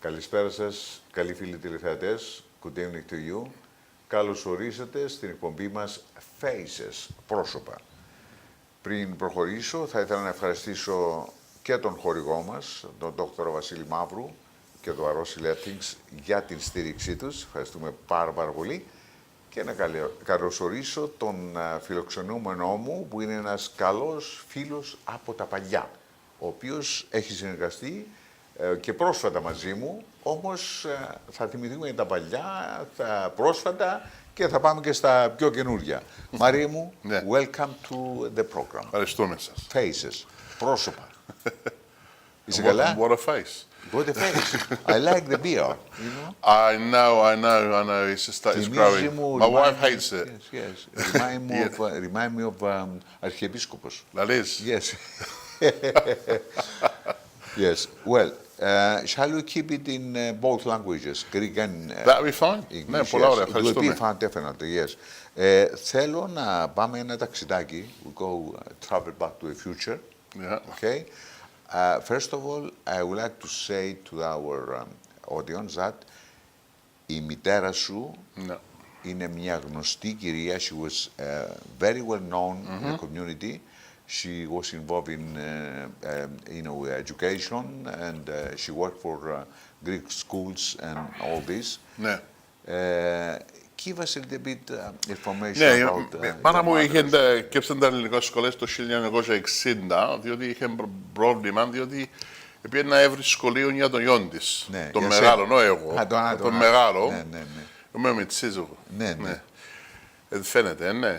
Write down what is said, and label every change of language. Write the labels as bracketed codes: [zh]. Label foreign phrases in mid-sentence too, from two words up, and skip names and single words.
[el] Καλησπέρα σας, καλοί φίλοι τηλεθεατές. [en] Good evening to you. [el] Καλώς ορίσατε στην εκπομπή μας Faces, πρόσωπα. Πριν προχωρήσω, θα ήθελα να ευχαριστήσω και τον χορηγό μας, τον Δ. Βασίλη Μαύρου και το Αρρώση Lillitos για την στήριξή τους. Ευχαριστούμε πάρα πολύ. Και να καλωσορίσω τον φιλοξενούμενό μου, που είναι ένας καλός φίλος από τα παλιά, ο οποίος έχει συνεργαστεί και πρόσφατα μαζί μου, όμως θα θυμηθούμε τα παλιά, τα πρόσφατα και θα πάμε και στα πιο καινούργια. Μαρία μου, [en] welcome to the program. [el] Ευχαριστούμε σας. Faces, πρόσωπα. Είσαι καλά? [en] What a face. What a face. I like the beer, you know. I know. It's growing. My wife hates it. Yes. Remind me of Αρχιεπίσκοπος. Λαλείς. Yes. Yes. Well, shall we keep it in both languages, Greek and That'll be fine. English? [el] Ναι, πολλά ωραία. [en] It will be [el] Ευχαριστούμε. [en] fun, definitely, yes. [el] Θέλω να πάμε ένα ταξιδάκι. [en] We go travel back to the future. Yeah. Okay. First of all, I would like to say to our audience that [el] η μητέρα σου είναι μια γνωστή κυρία. [en] She was very well known in the community. She was involved in education, and she worked for Greek schools and all this. [el] Ναι. [en] Give us a little bit information [el] Ναι, [en] about [el] η μάνα μου είχε κέψει τα ελληνικές σχολές το 1960, διότι είχε πρόβλημα, διότι πήγε να έβρει σχολείο για τον γιον της. Ναι, τον μεγάλο, όχι εγώ. Τον μεγάλο. Ναι. Είμαι με τσίζο. Ναι. Φαίνεται, ναι.